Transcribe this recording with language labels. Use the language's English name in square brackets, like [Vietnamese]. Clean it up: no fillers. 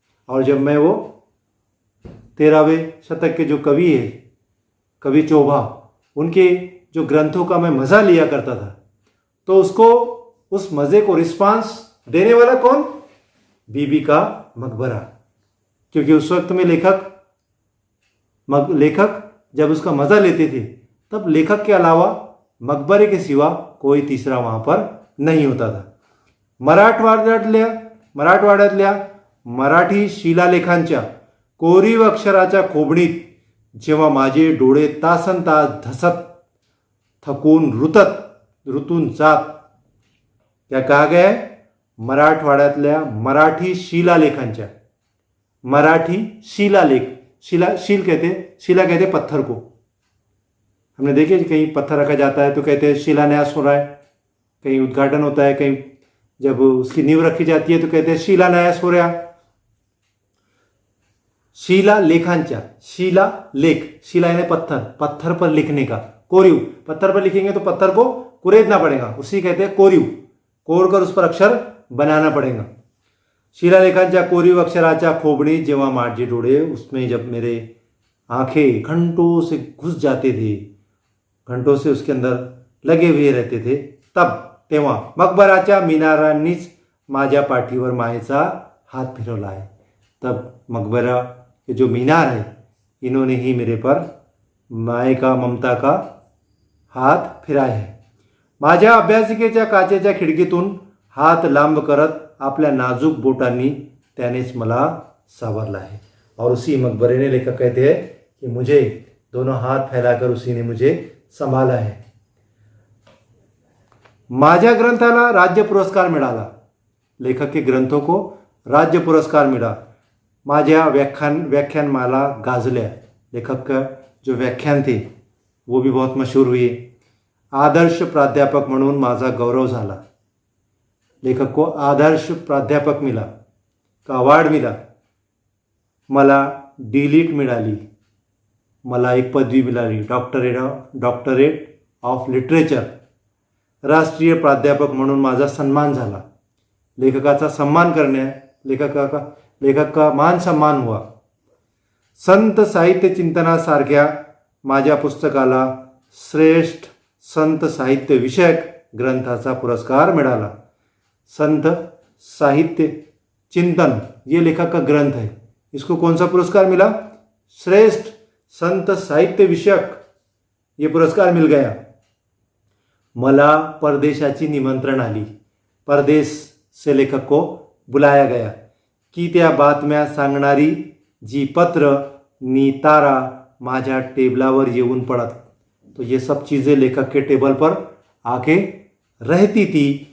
[Hindi] और जब मैं वो 13वें शतक के जो कवि है, कवि चोभा, उनके जो ग्रंथों का मैं मज़ा लिया करता था, तो उस मज़े को रिस्पांस देने वाला कौन? बीबी का मकबरा। क्योंकि उस वक्त में लेखक जब उसका मज़ा लेते थे तब लेखक के अलावा मकबरे के सिवा कोई तीसरा वहाँ पर नहीं होता था। [Marathi] मराठवाड्यातल्या मराठी शिलालेखांच्या कोरीव अक्षराच्या खोबणीत जेव्हा माझे डोळे तासनतास धसत, थकून रुतून जात, [Hindi] क्या कहा गया है? [Marathi] मराठवाड्यातल्या मराठी शिलालेखांच्या, मराठी शिलालेख, [Hindi] शिला कहते पत्थर को। हमने देखे कहीं पत्थर रखा जाता है तो कहते हैं शिलान्यास हो रहा है, कहीं उद्घाटन होता है, कहीं जब उसकी नींव रखी जाती है तो कहते हैं शिलान्यास हो रहा। शिला लेखांच्या, शिला लेख, शिला यानी पत्थर पर लिखने का, कोरीव, पत्थर पर लिखेंगे तो पत्थर को कुरेदना पड़ेगा, उसी कहते हैं कोरीव, कोर कर उस पर अक्षर बनाना पड़ेगा। [Marathi] शिलालेखांच्या कोरीव अक्षराच्या खोबणीत जेव्हा माझे डोळे, [Hindi] उसमें जब मेरे आंखें घंटों से घुस जाते थे, घंटों से उसके अंदर लगे हुए रहते थे, [Marathi] तेव्हा मकबराच्या मिनारांनीच माझ्या पाठीवर मायेचा हात फिरवला है। [Hindi] तब मकबरा के जो मीनार है, इन्होंने ही मेरे पर माए का, ममता का हाथ फिराया है। [Marathi] माझ्या अभ्यासिकेच्या काचेच्या खिडकीतून हात लांब करत आपल्या नाजूक बोटांनी त्यानेच मला सावरला है। [Hindi] और उसी मकबरे ने लेखक कहते हैं कि मुझे दोनों हाथ फैलाकर उसी ने मुझे संभाला है। [Marathi] माझ्या ग्रंथाला राज्य पुरस्कार मिळाला। [Hindi] लेखक के ग्रंथों को राज्य पुरस्कार मिला। [Marathi] माझ्या व्याख्यानमाला गाजल्या। [Hindi] लेखक का जो व्याख्यान थे वो भी बहुत मशहूर हुए। [Marathi] आदर्श प्राध्यापक म्हणून माझा गौरव झाला। [Hindi] लेखक को आदर्श प्राध्यापक मिला का अवार्ड मिला। [Marathi] मला डीलिट मिळाली। मला एक पदवी मिळाली, डॉक्टरेट ऑफ लिटरेचर। राष्ट्रीय प्राध्यापक म्हणून माझा सन्मान झाला। लेखकाचा सन्मान करणे, [Hindi] लेखक का मान सम्मान हुआ। [Marathi] संत साहित्य चिंतनासारख्या माझ्या पुस्तकाला श्रेष्ठ संत साहित्य विषयक ग्रंथाचा पुरस्कार मिळाला। [Hindi] संत साहित्य चिंतन ये लेखक का ग्रंथ है, इसको कौन सा पुरस्कार मिला? श्रेष्ठ संत साहित्य विषयक ये पुरस्कार मिल गया। [Marathi] मला परदेशाची निमंत्रण आली। [Hindi] परदेश से लेखक को बुलाया गया [Marathi] की त्या बातम्या सांगणारी जी पत्र नी तारा माझ्या टेबलावर येऊन पडत। [Hindi] तो ये सब चीज़ें लेखक के टेबल पर आके रहती थी।